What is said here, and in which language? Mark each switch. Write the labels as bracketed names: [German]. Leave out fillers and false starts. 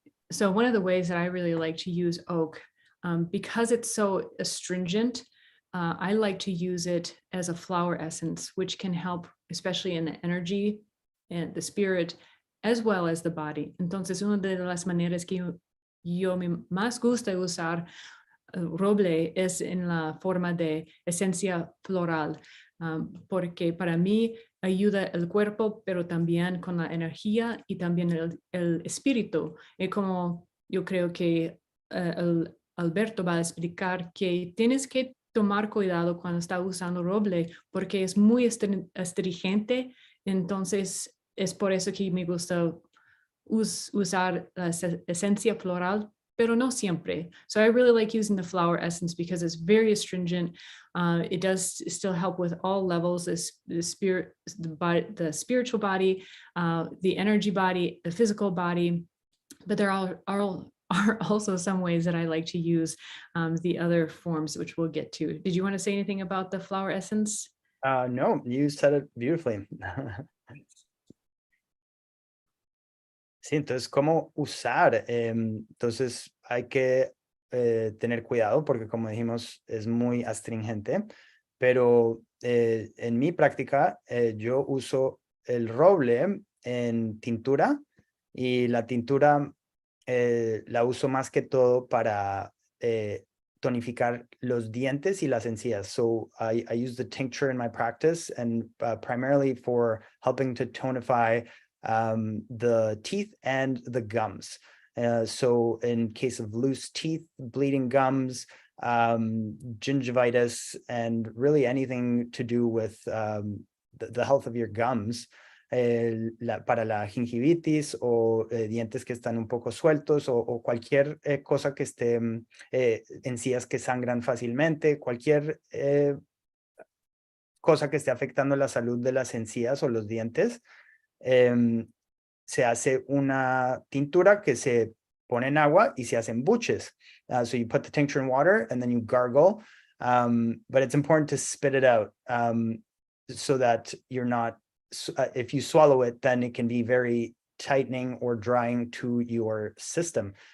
[English] So one of the ways that I really like to use oak, because it's so astringent, I like to use it as a flower essence, which can help, especially in the energy and the spirit, as well as the body. [Spanish] Entonces, una de las maneras que yo me más gusta usar roble es en la forma de esencia floral, porque para mí ayuda el cuerpo, pero también con la energía y también el espíritu. Y como yo creo que Alberto va a explicar, que tienes que tomar cuidado cuando está usando roble, porque es muy astringente. Entonces es por eso que me gusta usar la esencia floral, pero no siempre. [English] So I really like using the flower essence because it's very astringent. It does still help with all levels, the spirit, the spiritual body, the energy body, the physical body. But there are also some ways that I like to use the other forms, which we'll get to. Did you want to say anything about the flower essence? No, you said it beautifully. [Spanish] Sí, entonces, ¿cómo usar? Entonces, hay que tener cuidado porque, como dijimos, es muy astringente, pero en mi práctica, yo uso el roble en tintura, y la tintura la uso más que todo para tonificar los dientes y las encías. [English] So I use the tincture in my practice, and primarily for helping to tonify the teeth and the gums. So in case of loose teeth, bleeding gums, gingivitis, and really anything to do with the health of your gums, [Spanish] para la gingivitis o dientes que están un poco sueltos, o cualquier cosa que esté, encías que sangran fácilmente, cualquier cosa que esté afectando la salud de las encías o los dientes. Se hace una tintura que se pone en agua y se hacen buches. [English] So you put the tincture in water and then you gargle, but it's important to spit it out, so that you're not, if you swallow it, then it can be very tightening or drying to your system.